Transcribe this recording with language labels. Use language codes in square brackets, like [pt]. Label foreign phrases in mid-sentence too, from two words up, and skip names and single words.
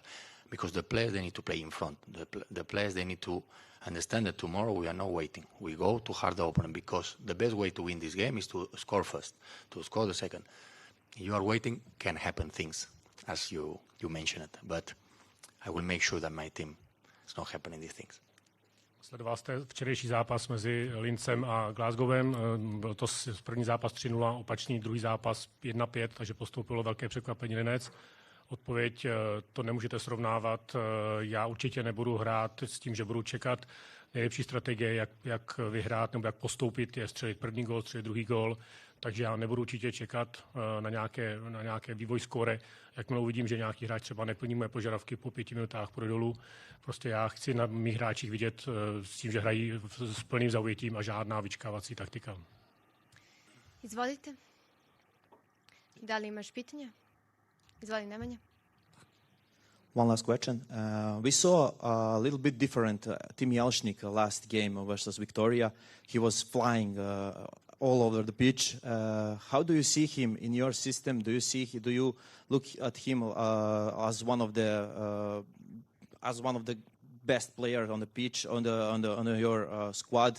[en] Because the players, they need to play in front. The players, they need to understand that tomorrow we are not waiting. We go to hard opponent, because the best way to win this game is to score first, to score the second. You are waiting, can happen things, as you mentioned it. But I will make sure that my team is not happening these things. [cs] Sledoval jste včerejší zápas mezi Linzem a Glasgowem. Byl to první zápas 3-0, opačný druhý zápas 1-5, takže postoupilo velké překvapení Linec. Odpověď, to nemůžete srovnávat. Já určitě nebudu hrát s tím, že budu čekat. Nejlepší strategie, jak vyhrát nebo jak postoupit, je střelit první gól, střelit druhý gól. Takže já nebudu určitě čekat na nějaké vývoj skóre. Jakmile uvidím, že nějaký hráč třeba neplní moje požadavky, po 5 minutách půjde dolů. Prostě já chci na mých hráčích vidět s tím, že hrají s plným zaujetím a žádná vyčkávací taktika. [sr] Izvolite. Da li imaš pitanja? Izvoli Nemanja. [en] One last question. We saw a little bit different Tim Jelšnik last game versus Victoria. He was flying all over the pitch. How do you see him in your system? Do you look at him as one of the best players on the pitch on your squad?